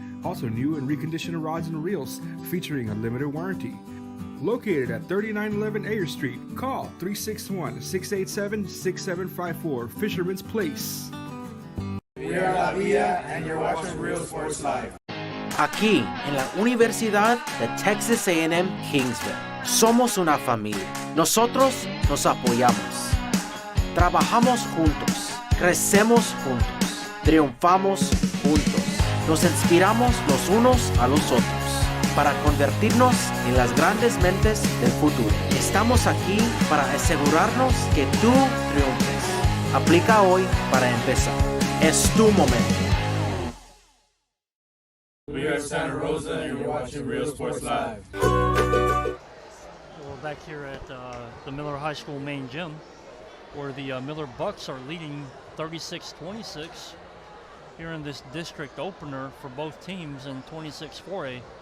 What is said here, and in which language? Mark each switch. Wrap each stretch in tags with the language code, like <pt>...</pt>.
<en>Also new and reconditioned rods and reels featuring a limited warranty. Located at 3911 Ayer Street, call 361-687-6754, Fisherman's Place. We are La Villa and you're watching Real Sports Live.</en> <es>Aquí, en la Universidad de Texas A&M Kingsville, somos una familia. Nosotros nos apoyamos. Trabajamos juntos. Crecemos juntos. Triunfamos juntos. Nos inspiramos los unos a los otros para convertirnos en las grandes mentes del futuro. Estamos aquí para asegurarnos que tú triunfes. Aplica hoy para empezar. Es tu momento.</es> <en>We are Santa Rosa and you're watching Real Sports Live. We're back here at the Miller High School main gym, where the Miller Bucks are leading 36-26 here in this district opener for both teams in 26-4A.</en>